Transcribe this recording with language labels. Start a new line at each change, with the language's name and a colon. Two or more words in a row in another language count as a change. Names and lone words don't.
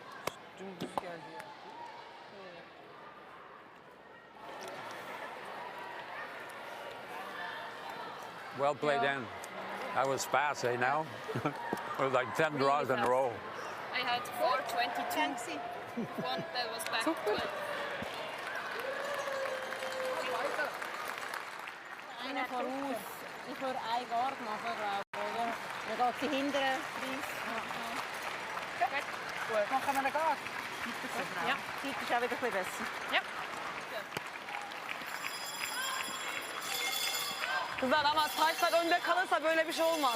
English: Well played, Dan. That was fast, eh, now? It was like 10 draws in a row. I had 4:22. One that was back to it.
German: Einer voraus. Ich würde einen Guard machen, glaube ich, oder? Dann geht sie hinten rein. Gut. Machen wir einen Guard? Ja. Die Seite ist auch wieder ein bisschen besser. Ja.
Turkish: Kızlar ama taşlar önde kalırsa böyle bir şey olmaz.